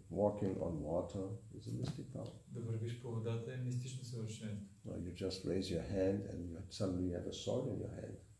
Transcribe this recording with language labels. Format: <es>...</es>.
<en>Walking on water is a mystic power.</en> <bg>Да вървиш по водата е мистично съвършенство.</bg> <en>You just raise your hand and you suddenly have a sword in your hand.</en>